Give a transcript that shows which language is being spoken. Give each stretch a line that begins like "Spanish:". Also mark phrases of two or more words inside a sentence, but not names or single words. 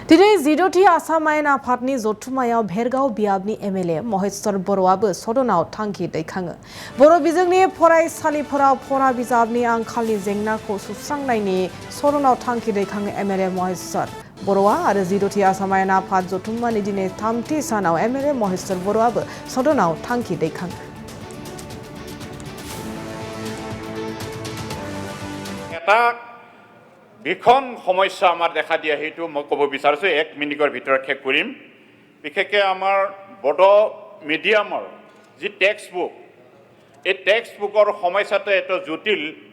Bodo: दिनै जिद'थि आसाम आयेन आफादनि जथुम्मायाव भेरगाव बियाबनि एमएलए महेश्वर बर'आबो सदनाव थांखि दैखाङो। बर' बिजोंनि फरायसालिफोराव फरा बिजाबनि आंखालनि जेंनाखौ सुस्रांनायनि सदनाव थांखि दैखाङो एमएलए महेश्वर बर'आ आरो जिद'थि आसाम आयेन आफाद जथुम्मानि दिनै थामथि सानाव एमएलए महेश्वर बर'आबो सदनाव थांखि दैखाङो।
Assamese: ভীষণ সমস্যা আমাৰ দেখা দিয়া সেইটো মই ক'ব বিচাৰিছোঁ। 1 মিনিটৰ ভিতৰত শেষ কৰিম। বিশেষকৈ আমাৰ বড়ো মিডিয়ামৰ যি
English: text book,
Assamese: এই টেক্সট বুকৰ সমস্যাটো এটা জটিল।